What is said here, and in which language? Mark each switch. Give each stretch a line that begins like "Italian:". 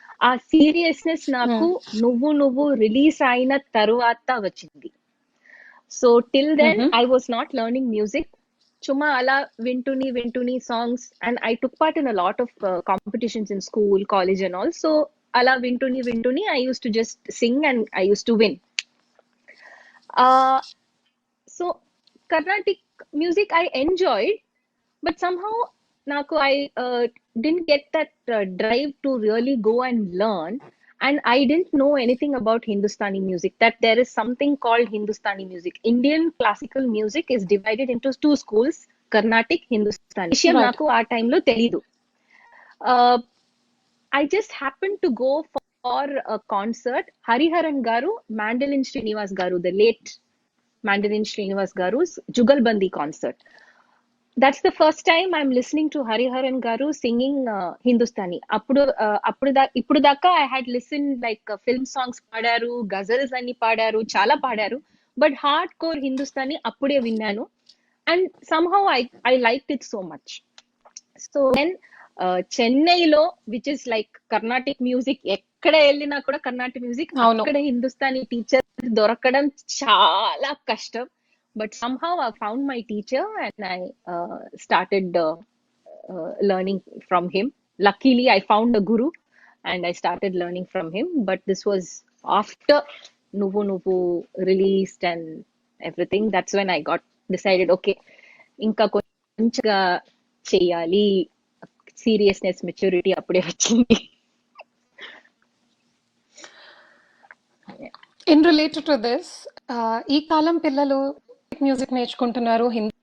Telugu: ఆ సీరియస్నెస్ నాకు నువ్వు నువ్వు రిలీజ్ అయిన తరువాత వచ్చింది.
English: So till then I was not learning music.
Telugu: చుమ్మా అలా వింటుని
English: Songs and I took part in a lot of competitions in school, college and all.
Telugu: So అలా వింటుని
English: I use to just sing and I use to win. So Carnatic music I enjoyed, but somehow naku I didn't get that drive to really go and learn, and I didn't know anything about Hindustani music, that there is something called Hindustani music. Indian classical music is divided into two schools, Carnatic, Hindustani.
Telugu: Vishayam naku aa time lo telidu.
English: I just happened to go for a concert. Hariharan garu, Mandolin Srinivas garu, the late Mandolin Srinivas garu's Jugalbandi concert. That's the first time I'm listening to Hariharan garu singing Hindustani.
Telugu: Ippudu daka
English: I had listened like film songs padaru, ghazals anni padaru, chala padaru, but hardcore Hindustani
Telugu: appude vinnanu,
English: and somehow I liked it so much. So then Chennai lo, which is like Carnatic music,
Telugu: ఎక్కడ వెళ్ళినా కూడా Karnataka music, అక్కడ Hindustani teacher దొరకడం చాలా కష్టం.
English: But somehow I found my teacher and I started learning from him. Luckily I found a guru and I started learning from him, but this was after Nuvu Nuvu released and everything. That's when I got decided, okay,
Telugu: ఇంకా కొంచెంగా చేయాలి, seriousness, maturity అప్పుడే వచ్చింది.
English: in related to this,
Telugu: ఈ కాలం పిల్లలు music నేర్చుకుంటున్నారు, హిందీ